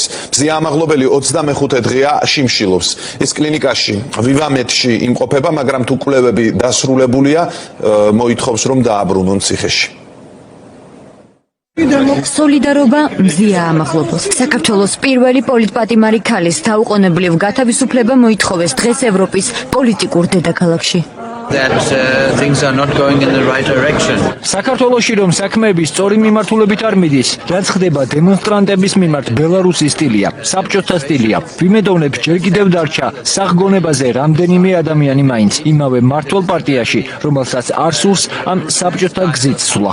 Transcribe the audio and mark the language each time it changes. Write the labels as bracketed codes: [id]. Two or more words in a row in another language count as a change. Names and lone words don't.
[ka] მზია ამაღლობელი 25 დღეა შიმშილობს. ის კლინიკაში ვივამედში იმყოფება, მაგრამ თუ კვლევები დასრულებულია, მოითხოვს რომ დააბრუნონ ციხეში. სოლიდარობა მზია ამაღლობელს. საქართველოს პირველი პოლიტპატიმარი ქალის დაუყოვნებლივ გათავისუფლება მოითხოვეს დღეს ევროპის პოლიტიკურ დედაქალაქში. [en] Things are not going in the right direction. [ka] საქართველოში რომ საქმეები სწორი მიმართულებით არ მიდის, რაც ხდება დემონსტრანტების მიმართ ბელარუსის სტილია, საბჭოთა სტილია. ვიმედოვნებ ჯერ კიდევ დარჩა სახგონებაზე რამდენიმე ადამიანი მაინც იმავე მართლ პარტიაში, რომელსაც არ სურს ამ საბჭოთა გზით სვლა.